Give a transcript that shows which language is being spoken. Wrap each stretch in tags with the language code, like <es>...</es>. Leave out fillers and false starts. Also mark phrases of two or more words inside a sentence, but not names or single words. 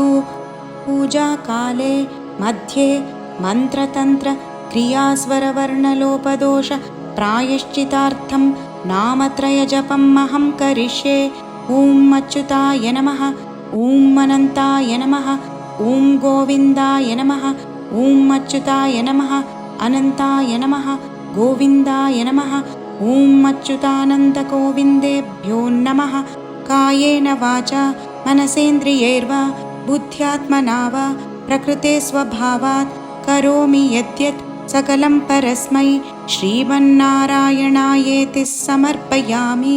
<sa>पूजाकाले मध्ये मन्त्रतन्त्र क्रियास्वरवर्णलोपदोष प्रायश्चितार्थं नामत्रयजपम् अहं करिष्ये. ॐ अच्युताय नमः, ॐ अनन्ताय नमः, ॐ गोविन्दाय नमः, ॐ अच्युताय नमः, अनन्ताय नमः, गोविन्दाय नमः. ॐ अच्युतानन्द गोविन्देभ्यो नमः. कायेन वाचा मनसेन्द्रियैर्वा बुद्ध्यात्मना वा प्रकृते स्वभावात् करोमि यद्यत् सकलं परस्मै श्रीमन्नारायणायेति समर्पयामि.</sa>